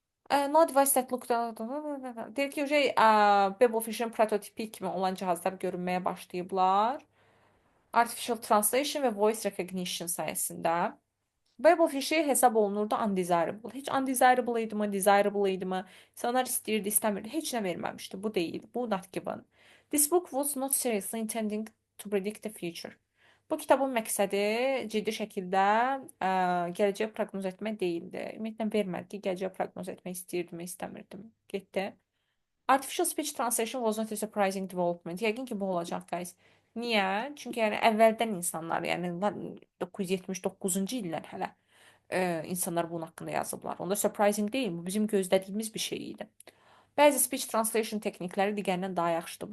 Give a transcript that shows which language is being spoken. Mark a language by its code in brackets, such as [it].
[en] No device that look [az] deyir ki, Babelfish'in prototipi kimi olan cihazlar görünməyə başlayıblar. Artificial Translation və Voice Recognition sayəsində. Babelfish'i hesab olunurdu undesirable. Heç undesirable idi mi, desirable idi mi? İnsanlar istəyirdi, istəmirdi. Heç nə verməmişdi. Bu deyil. Bu not given. [en] This book was not seriously intending to predict the future. [az] Bu kitabın məqsədi ciddi şəkildə gələcəyi proqnoz etmək deyildi. Ümumiyyətlə vermədi ki, gələcəyi proqnoz etmək istəyirdimi, istəmirdim. Getdi. [en] Artificial speech translation was not a surprising development. [az] Yəqin ki, bu olacaq, guys. Niyə? Çünki yəni əvvəldən insanlar, yəni 979-cu illər hələ insanlar bunun haqqında yazıblar. Onda surprising deyil, bu bizim gözlədiyimiz bir şey idi. Bəzi speech translation texnikləri digərindən daha yaxşıdır.